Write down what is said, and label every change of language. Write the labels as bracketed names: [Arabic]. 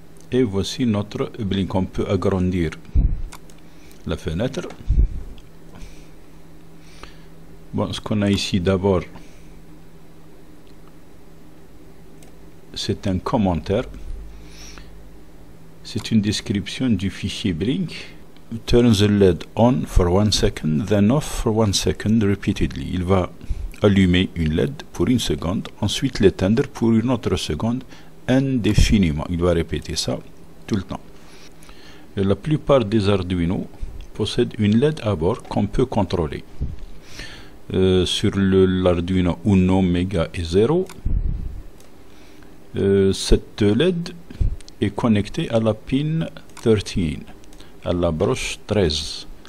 [French] Et voici notre blink. On peut agrandir la fenêtre. Bon, ce qu'on a ici d'abord, c'est un commentaire. C'est une description du fichier blink. [English] Turn the LED on for 1 second, then off for 1 second repeatedly. [French] Il va allumer une LED pour 1 seconde, ensuite l'éteindre pour une autre seconde, indéfiniment. Il va répéter ça tout le temps. Et la plupart des Arduino possèdent une LED à bord qu'on peut contrôler. Sur l'Arduino Uno, Mega et 0, cette LED est connectée à la pin 13, à la broche 13.